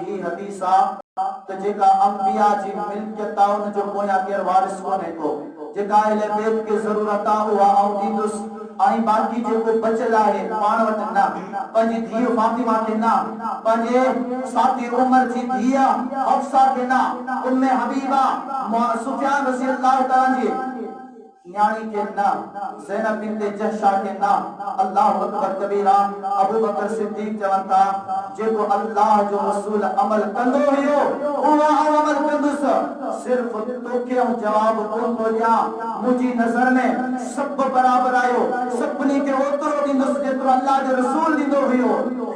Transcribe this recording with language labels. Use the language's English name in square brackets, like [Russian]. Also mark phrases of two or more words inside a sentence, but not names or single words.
[Sindhi] ही हदीस आहे त जेका अंबिया जी मिल्कियत आहे उन जो पोयां केरु वारिस कोन्हे को, जेका अहले बैत खे ज़रूरत आहे उहा आउं ॾींदुसि, ऐं बाक़ी जेको बचियल आहे पाण वटि न, पंहिंजी धीउ फातिमा खे न, पंहिंजे साथी उमर जी धीउ हफ्सा खे न, उम्मे हबीबा सुफियान [Arabic] رضي الله تعالى [Sindhi] जी न्याणी के ना, ज़ैनब बिन्ते जहशा के ना, [Arabic] الله أكبر كبيرا. [Sindhi] अबू बकर सिद्दीक चवनि था जेको अल्लाह जो रसूल अमल कंदो हुयो उहा अमल कंदुसि, सिर्फ तोखे जवाब कोन थो ॾियां, मुंहिंजी नज़र में सभु बराबर आयो, सभिनी खे ओतिरो ॾींदुसि जेतिरो अल्लाह जो रसूल ॾींदो हुयो।